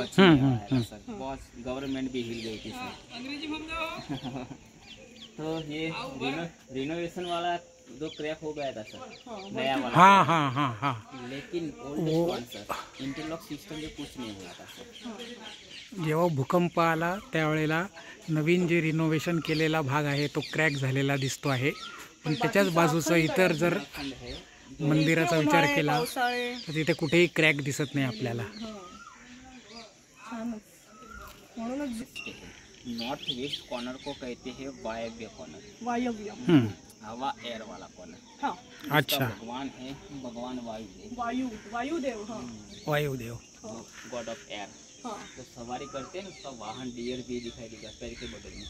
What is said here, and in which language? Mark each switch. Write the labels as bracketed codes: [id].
[hi] पश्चिम में आया था सर। बहुत गवर्नमेंट भी हिल गई थी सर। तो ये रिनोवेशन वाला जो क्रैक हो गया था सर, नया वाला। हाँ हाँ हाँ हाँ। लेकिन old stone sir, interlock system में कुछ नहीं हुआ था सर। [mr] जेव्हा भूकंप आला त्यावेळेला नवीन जे रिनोव्हेशन केलेला भाग आहे तो क्रॅक झालेला दिसतो आहे, पण त्याच्याच बाजूचा इतर जर [hi] खंड है [mr] मंदिराचा विचार केला पावसाळे तर तिथे कुठेही क्रॅक दिसत नाही आपल्याला। हां छानच म्हणूनच दिसते [hi] नॉर्थ वेस्ट कॉर्नर को कहते हैं वायव्य कॉर्नर, वायव्य हवा एयर वाला कॉर्नर। हां अच्छा भगवान है भगवान वायु वायुदेव हां वायुदेव। God of air. हां तो सवारी करते हैं ना, उसका वाहन डियर भी दिखाई देगा पैर के बगल में।